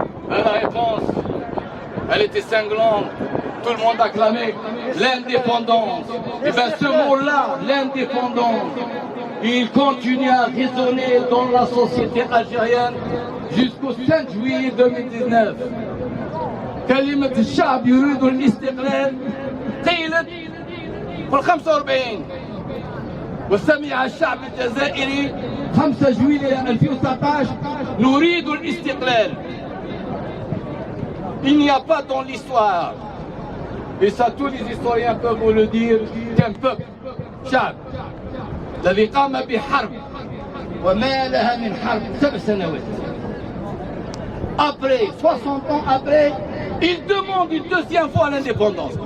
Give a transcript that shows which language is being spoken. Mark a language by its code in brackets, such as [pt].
[fr] La réponse, elle était cinglante. Tout le monde acclamait l'indépendance. Et bien ce mot-là, l'indépendance, il continue à résonner dans la société algérienne jusqu'au 5 juillet 2019. [ar] كلمة الشعب يريد الاستقلال قيلت في 45 وسمع الشعب الجزائري 5 جويلية 2019 نريد الاستقلال. [fr] Il n'y a pas dans l'histoire, et ça tous les historiens peuvent vous le dire, qu'un peuple, [ar] شعب الذي قام بحرب وما لها من حرب 7 سنوات. [fr] Après, 60 ans après, il demande une deuxième fois l'indépendance.